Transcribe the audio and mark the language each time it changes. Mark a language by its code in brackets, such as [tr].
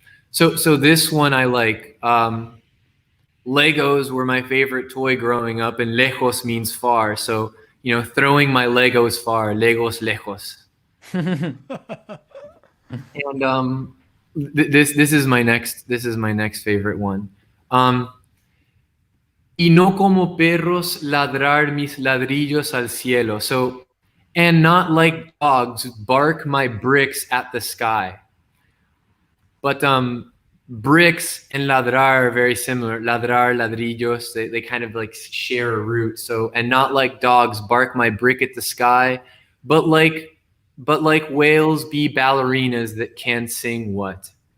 [en] So this one I like. Legos were my favorite toy growing up, and lejos means far. So throwing my Legos far, Legos lejos. And this is my next favorite one. [es] Y no como perros ladrar mis ladrillos al cielo. [en] So, and not like dogs bark my bricks at the sky. But bricks and ladrar are very similar. Ladrar, ladrillos, they kind of like share a root. So, and not like dogs bark my brick at the sky, but like whales be ballerinas that can sing what?